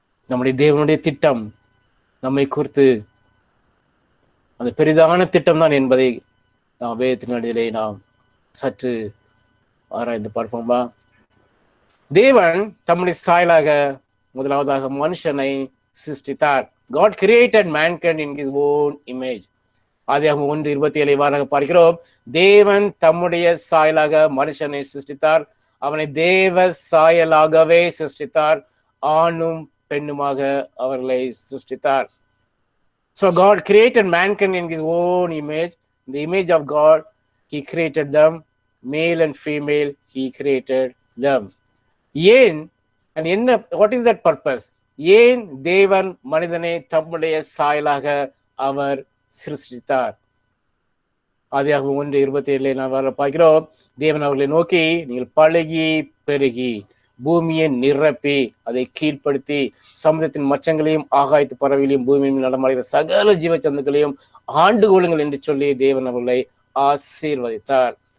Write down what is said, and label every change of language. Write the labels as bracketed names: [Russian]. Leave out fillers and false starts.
[Tamil] நம்முடைய தேவனுடைய திட்டம் நம்மை குறித்து அந்த பெரிதான திட்டம் தான் என்பதை நாம் வேதத்தின் அடியிலே நாம் சற்று ஆராய்ந்து பார்ப்போம்பா. தேவன் தம்முடைய சாயலாக முதலாவதாக மனுஷனை சிருஷ்டித்தார். [English] God created mankind in his own image. [Tamil] ஆதியாகமம் 1:27 வாராக பார்க்கிறோம். தேவன் தம்முடைய சாயலாக மனுஷனை சிருஷ்டித்தார். அவனை தேவ சாயலாகவே சிருஷ்டித்தார். ஆணும் பெண்ணுமாக அவர்களை சிருஷ்டித்தார். [English] So God created mankind in his own image. In the image of God, he created them. Male and female, he created them. ஏன் and என்ன, what is that purpose? [Tamil] ஏன் தேவன் மனிதனை தம்முடைய சாயலாக அவர் சிருஷ்டித்தார்? ஆதியாகமம் 1:27 நாம் பார்க்கிறோம். தேவன் அவர்களை நோக்கி, நீங்கள் பழகி பெருகி பூமியை நிரப்பி அதை கீழ்ப்படுத்தி சமுதிரத்தின் மச்சங்களையும் ஆகாயத்து பறவைகளையும் பூமியில் நடமாடுகிற சகல ஜீவ சந்துக்களையும் ஆண்டு கொள்ளுங்கள் என்று சொல்லி தேவன் அவர்களை ஆசீர்வதித்தார்.